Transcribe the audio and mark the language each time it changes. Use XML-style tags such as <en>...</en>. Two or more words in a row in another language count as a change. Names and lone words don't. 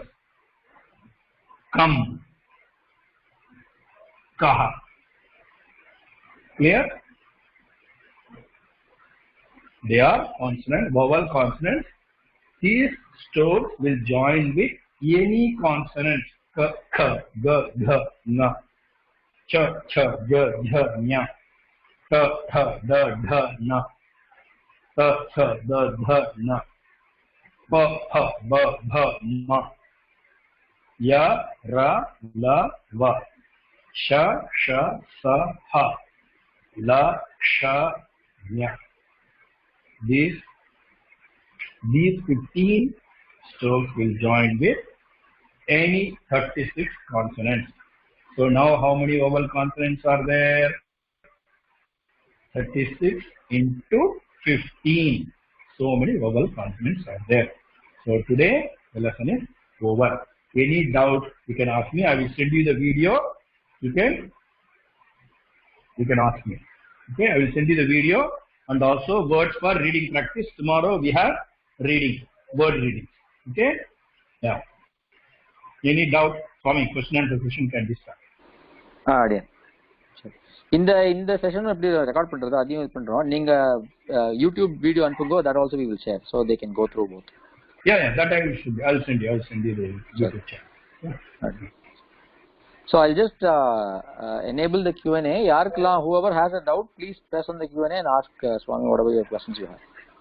<sa>Kam. Kaha.</sa> <en>Clear? They are consonant, vowel consonants. These strokes will join with any consonant.</en> <sa>Ka, kha, ga, gha, nga. Cha, cha, ga, jha, nya. Ta, tha, da, dha, na. Ta, tha, da, dha, na. Pa, ha, ba, bha, ma. Ya, ra, la, va. Sha, sha, sa, ha. La, sha, nya.</sa> <en>These 15 strokes will join with any 36 consonants. So now how many vowel consonants are there? 36 into 15. So many vowel consonants are there. So today the lesson is over. Any doubt you can ask me. I will send you the video. You can ask me. Okay, I will send you the video and also words for reading practice. Tomorrow we have reading, word reading. Okay? Yeah. Any doubt? Swami, question and session can be started.</en> <ta>அப்படியே சரி. இந்த செஷன் எப்படி ரெக்கார்ட் பண்றது அதையும் இது பண்றோம். நீங்க</ta> <en>YouTube video</en> <ta>அனுப்புங்க.</ta> <en>that also we will share so they can go through both. Yeah, that I will send you. I'll send you the YouTube channel. Yeah. Okay. So I'll just enable the Q&A. யாருக்கெல்லாம் whoever has a doubt, please press on the Q&A and ask Swami whatever your questions you have.</en>